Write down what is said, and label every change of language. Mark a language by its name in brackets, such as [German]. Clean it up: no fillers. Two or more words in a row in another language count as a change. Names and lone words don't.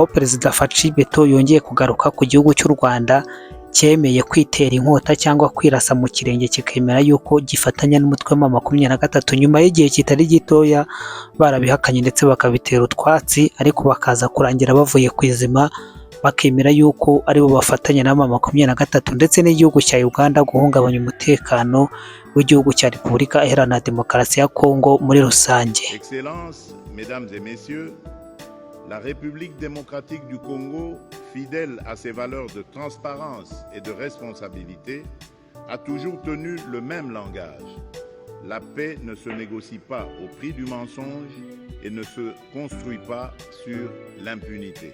[Kinyarwanda] Perezida Faci Beto yongeye kugaruka ku gihugu cy'u Rwanda cyemeye kwitera inkota cyangwa kwirasa mu kirenge kikemera yuko gifatanya n'umutwe wa 23 nyuma y'igihe kitari gitoya barabihakanye ndetse bakabitera utwatsi, ariko bakaza kurangira bavuye ku izima bakemera yuko aribo bafatanya na 23 ndetse n'igihugu cya Uganda guhungabanya umutekano w'igihugu cya Repubulika Iharanira Demokarasi ya Kongo muri rusange. [French] Excellences, mesdames et messieurs, la République démocratique du Congo, fidèle à ses valeurs de transparence et de responsabilité, a toujours tenu le même langage. La paix ne se négocie pas au prix du mensonge et ne se construit pas sur l'impunité.